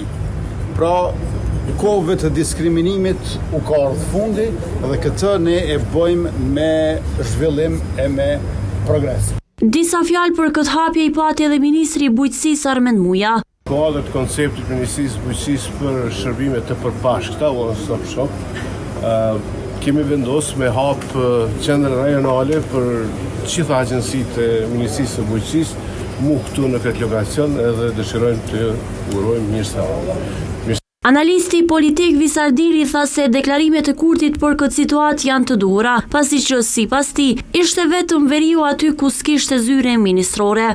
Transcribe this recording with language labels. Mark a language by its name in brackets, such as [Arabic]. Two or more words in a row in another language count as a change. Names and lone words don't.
[Albanian] Pra, kohëve të diskriminimit u ka ardhur fundi dhe këtë ne e bëjmë me zhvillim e me progres. Disa fjalë për këtë hapje i pati edhe ministri i Bujqësisë Armend Muja. Kuadër të konceptit Ministrisë Bujqësisë për shërbime të përbashkëta, [English] one-stop shop, [Albanian] kemi vendosur me hap qendër rajonale për gjitha agjencitë e Ministrisë së Bujqësisë, mu këtu në këtë lokacion edhe dëshirojmë të urojmë mirëseardhje. Analisti politik Visardili tha se deklarimet e Kurtit për këtë situatë janë të duhura, pasi që sipas tij ishte vetëm Veriu aty ku s'kishte zyre ministrore.